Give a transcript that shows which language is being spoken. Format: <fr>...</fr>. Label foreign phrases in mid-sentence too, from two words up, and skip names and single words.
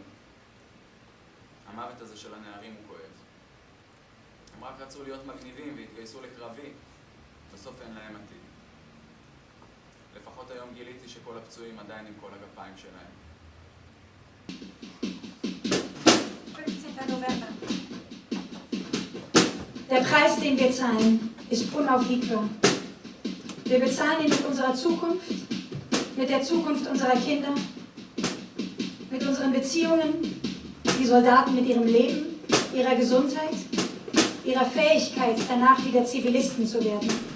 <he>המוות הזה של הנערים הוא כואב. הם רק רצו להיות מגניבים והתגייסו לקרבי. בסוף אין להם עתיד. לפחות היום גיליתי שכל הפצועים עדיין עם כל הגפיים שלהם.</he> <de>15. November. Der Preis, den wir zahlen, ist unaufwiegbar. Wir bezahlen ihn mit unserer Zukunft, mit der Zukunft unserer Kinder, mit unseren Beziehungen, die Soldaten mit ihrem Leben, ihrer Gesundheit, ihrer Fähigkeit, danach wieder Zivilisten zu werden.</de>